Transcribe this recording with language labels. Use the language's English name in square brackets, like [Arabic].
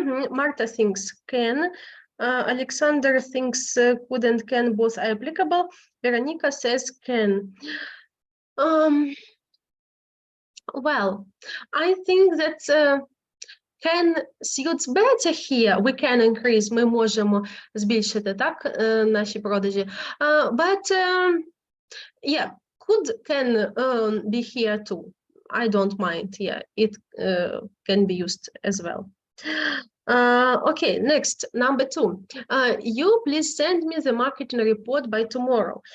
[English] Marta thinks can. Alexander thinks could and can both are applicable. Veronica says can. Well, I think that can suits better here. We can increase, [Ukrainian] ми можемо збільшити, так, наші продажі. [English] But, yeah, could can be here too. I don't mind, yeah, it can be used as well. Okay, next, number 2. You please send me the marketing report by tomorrow.